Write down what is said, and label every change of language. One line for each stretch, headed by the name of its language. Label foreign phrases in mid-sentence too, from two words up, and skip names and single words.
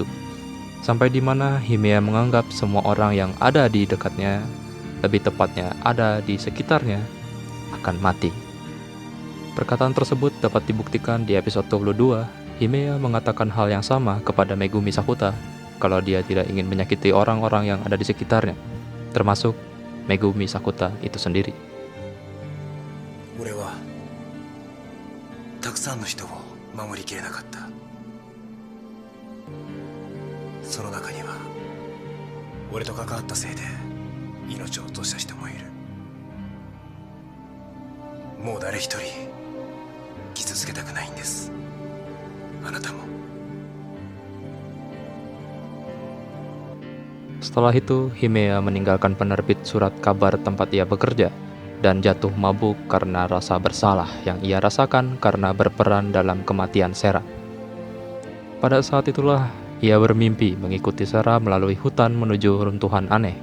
Indonesian: Sampai di mana Himea menganggap semua orang yang ada di dekatnya, lebih tepatnya ada di sekitarnya, akan mati. Perkataan tersebut dapat dibuktikan di episode 22. Himea mengatakan hal yang sama kepada Megumi Sakuta kalau dia tidak ingin menyakiti orang-orang yang ada di sekitarnya, termasuk Megumi Sakuta itu sendiri.
Japanese: 俺はたくさんの人を守りきれなかった。その中には俺と関わったせいで命を落とした人もいる。もう誰一人傷つけたくないんです。あなたも。
Indonesian: Setelah itu, Himea meninggalkan penerbit surat kabar tempat ia bekerja dan jatuh mabuk karena rasa bersalah yang ia rasakan karena berperan dalam kematian Sera. Pada saat itulah, ia bermimpi mengikuti Sera melalui hutan menuju runtuhan aneh.